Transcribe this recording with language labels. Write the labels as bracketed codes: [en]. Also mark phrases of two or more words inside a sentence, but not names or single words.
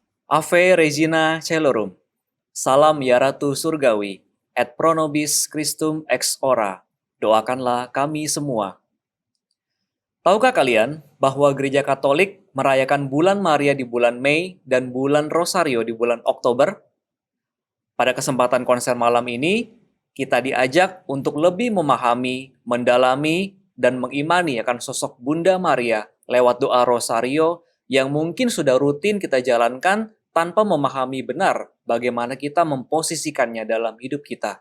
[la] Ave Regina Caelorum. [id] Salam ya Ratu Surgawi. [la] Et pro nobis Christum ex ora. [id] Doakanlah kami semua. Tahukah kalian bahwa Gereja Katolik merayakan bulan Maria di bulan Mei dan bulan Rosario di bulan Oktober? Pada kesempatan konser malam ini, kita diajak untuk lebih memahami, mendalami, dan mengimani akan sosok Bunda Maria lewat doa Rosario yang mungkin sudah rutin kita jalankan tanpa memahami benar bagaimana kita memposisikannya dalam hidup kita.